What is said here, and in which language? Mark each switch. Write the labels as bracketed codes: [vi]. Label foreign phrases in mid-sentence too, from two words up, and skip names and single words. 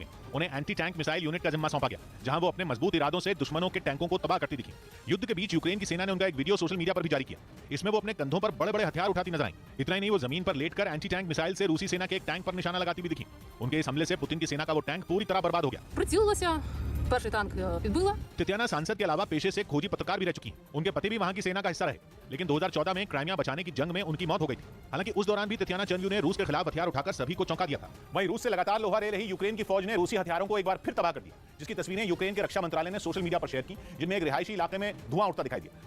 [hi] उन्हें [en] anti tank missile unit [hi] का जिम्मा सौंपा गया, जहां वो अपने मजबूत इरादों से दुश्मनों के टैंकों को तबाह करती दिखी। युद्ध के बीच यूक्रेन की सेना ने उनका एक वीडियो [en] social media [hi] पर भी जारी किया। इसमें वो अपने कंधों पर बड़े बड़े हथियार उठाती नजर आई। इतना ही नहीं, वो जमीन पर लेटकर [en] anti tank missile [hi] से रूसी सेना के एक टैंक पर निशाना लगाती भी दिखी। उनके इस हमले से पुतिन की सेना का वो टैंक पूरी तरह बर्बाद हो गया। [uk] перший танк підбила. [hi] ततियाना सांसद के अलावा पेशे से खोजी पत्रकार भी रह चुकी हैं। उनके पति भी वहां की सेना का हिस्सा रहे, लेकिन 2014 में क्राइमिया बचाने की जंग में उनकी मौत हो गई थी। हालांकि उस दौरान भी ततियाना चंड्यू ने रूस के खिलाफ हथियार उठाकर सभी को चौंका दिया था। वहीं रूस से लगातार लोहा ले रही यूक्रेन की फौज ने रूसी हथियारों को एक बार फिर तबाह कर दिया, जिसकी तस्वीरें यूक्रेन के रक्षा मंत्रालय ने [en] social media [hi] पर शेयर की, जिनमें एक रिहायशी इलाके में धुआं उठता दिखाई दिया।